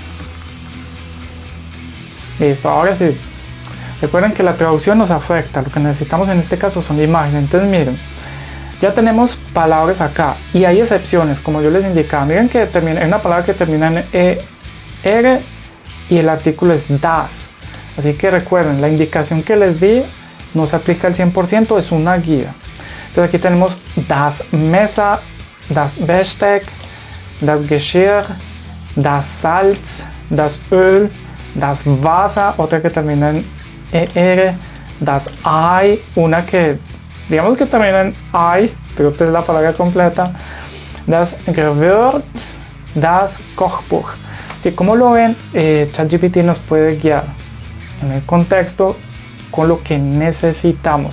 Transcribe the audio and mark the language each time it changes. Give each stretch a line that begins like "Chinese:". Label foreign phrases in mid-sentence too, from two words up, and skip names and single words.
Spanish: Listo, ahora sí, recuerden que la traducción nos afecta, lo que necesitamos en este caso son imágenes, entonces miren, ya tenemos palabras acá, y hay excepciones, como yo les indicaba, miren que hay una palabra que termina en ER, y el artículo es das, así que recuerden, la indicación que les di no se aplica al 100%, es una guía. Entonces aquí tenemos
German: das Messer, das Besteck, das Geschirr, das Salz, das Öl, das Wasser,
Spanish: otra que termina en ER,
German: das Ei,
Spanish: una que digamos que termina en Ei, pero es la palabra completa,
German: das Gewürz, das Kochbuch.
Spanish: Sí, como lo ven, ChatGPT nos puede guiar en el contexto con lo que necesitamos.